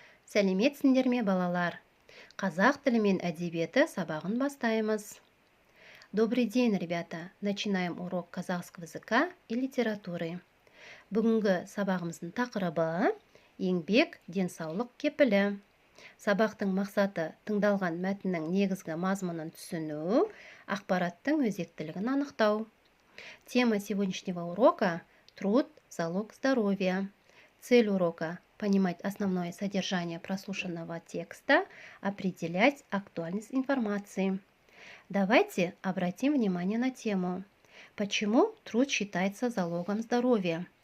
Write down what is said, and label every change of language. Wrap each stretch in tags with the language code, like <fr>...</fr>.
<kk>Сәлеметсіңдер ме, балалар? Қазақ тілі мен әдебиеті сабағын бастаймыз.</kk> <ru>Добрый день, ребята! Начинаем урок казахского языка и литературы.</ru> <kk>Бүгінгі сабағымыздың тақырыбы еңбек, денсаулық кепілі. Сабақтың мақсаты тыңдалған мәтіннің негізгі мазмұнын түсіну, ақпараттың өзектілігін анықтау.</kk> <ru>Тема сегодняшнего урока – труд, залог здоровья. Цель урока – понимать основное содержание прослушанного текста, определять актуальность информации. Давайте обратим внимание на тему. Почему труд считается залогом здоровья?</ru>